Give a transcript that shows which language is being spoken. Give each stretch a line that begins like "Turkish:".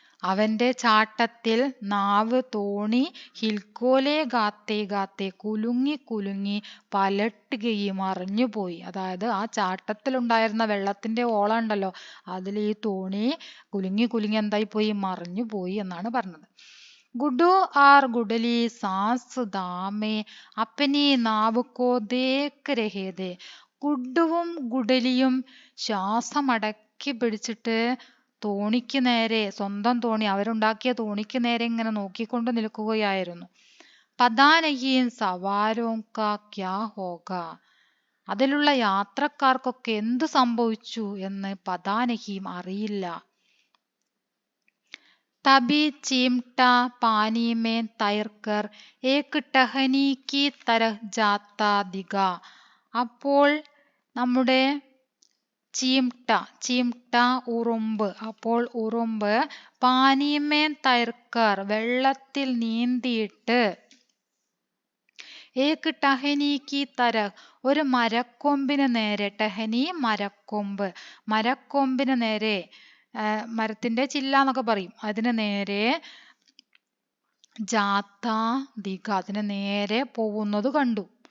Malayalam: അവന്റെ ചാട്ടത്തിൽ നാവ്, തോണി,
Hindi: ഹിൽക്കോലെ ഗാത്തെ ഗാത്തെ,
Malayalam: കുലുങ്ങി കുലുങ്ങി,
Hindi: പലട്ട് ഗയി,
Malayalam: മറിഞ്ഞുപോയി. അതായത് ആ ചാട്ടത്തിലുണ്ടായിരുന്ന വെള്ളത്തിന്റെ ഓളം ഉണ്ടല്ലോ, അതിൽ ഈ തോണി കുലുങ്ങി കുലുങ്ങി എന്തായി പോയി? മറിഞ്ഞു പോയി എന്നാണ് പറഞ്ഞത്.
Hindi: गुड्डू और गुडली सांस दामे अपनी नाव को देख रहे थे.
Malayalam: ഗുഡ്ഡുവും ഗുഡലിയും ശ്വാസമടക്കി പിടിച്ചിട്ട് തോണിക്ക് നേരെ, സ്വന്തം തോണി, അവരുണ്ടാക്കിയ തോണിക്ക് നേരെ ഇങ്ങനെ നോക്കിക്കൊണ്ട് നിൽക്കുകയായിരുന്നു.
Hindi: പതാ നഹീ സവാരോ കാ ക്യാ ഹോഗ.
Malayalam: അതിലുള്ള യാത്രക്കാർക്കൊക്കെ എന്ത് സംഭവിച്ചു എന്ന്
Hindi: പതാ നഹീം,
Malayalam: അറിയില്ല.
Hindi: तभी चिमटा पानी में तैरकर एक टहनी की तरह जाता दिखा.
Malayalam: അപ്പോൾ നമ്മുടെ ചീംട്ട, ചീംട്ട ഉറുമ്പ്, അപ്പോൾ ഉറുമ്പ്
Hindi: പാനീമേൻ തൈർക്കർ,
Malayalam: വെള്ളത്തിൽ നീന്തിയിട്ട്,
Hindi: ഏക്ക് ടഹനിക്ക് തര,
Malayalam: ഒരു മരക്കൊമ്പിന് നേരെ, ടഹനി മരക്കൊമ്പ്, മരക്കൊമ്പിന് നേരെ, മരത്തിന്റെ ചില്ല എന്നൊക്കെ പറയും, അതിന് നേരെ,
Hindi: ജാത്ത ദിഗ,
Malayalam: അതിന് നേരെ പോകുന്നത് കണ്ടു.